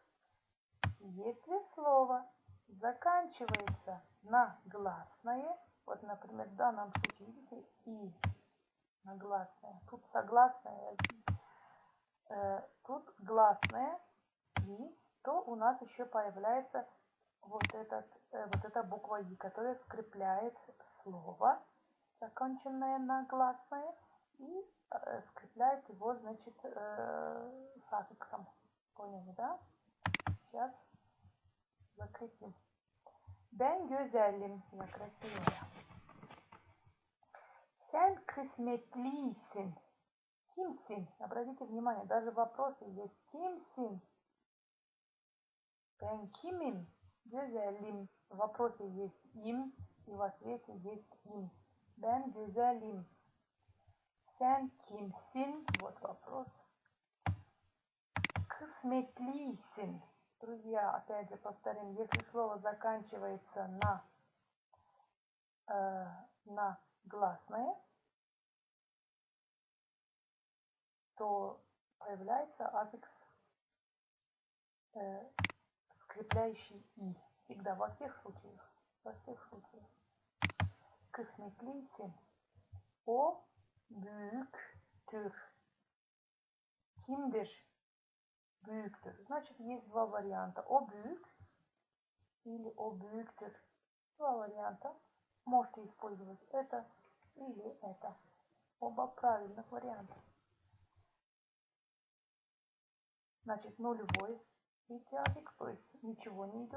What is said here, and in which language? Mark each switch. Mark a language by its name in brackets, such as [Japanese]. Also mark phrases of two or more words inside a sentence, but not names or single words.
[Russian] Если слово заканчивается на гласное, вот, например, в данном случае, видите, «и» на гласное, тут согласное, тут гласное «и», то у нас еще появляется вот эта буква «и», которая скрепляет слово, законченное на гласное, и скрепляет его, значит, с аффиксом. Поняли, да? Сейчас закрепим. [Gagauz] Ben güzelim. [Russian] Я красивая. [Gagauz] Sen kısmetlisin. Kimsin? [Russian] Обратите внимание, даже в вопросе есть kimsin. [Gagauz] Ben kimim? Güzelim. [Russian] В вопросе есть им, и в ответе есть им. [Gagauz] Ben güzelim. Sen kimsin? [Russian] Вот вопрос. [Gagauz] Кысметлисин. [Russian] Друзья, опять же повторим, если слово заканчивается на гласное, то появляется аффикс, скрепляющий «и». Всегда, во всех случаях. Во всех случаях. Кысметлисин. [Gagauz] О büyüktür. Kimdir? Büyüktür. [Russian] Значит, есть два варианта. [Gagauz] О büyük или о büyüktür. [Russian] Два варианта. Можете использовать это или это. Оба правильных варианта. Значит, нулевой видите аффикс, то есть ничего не идет.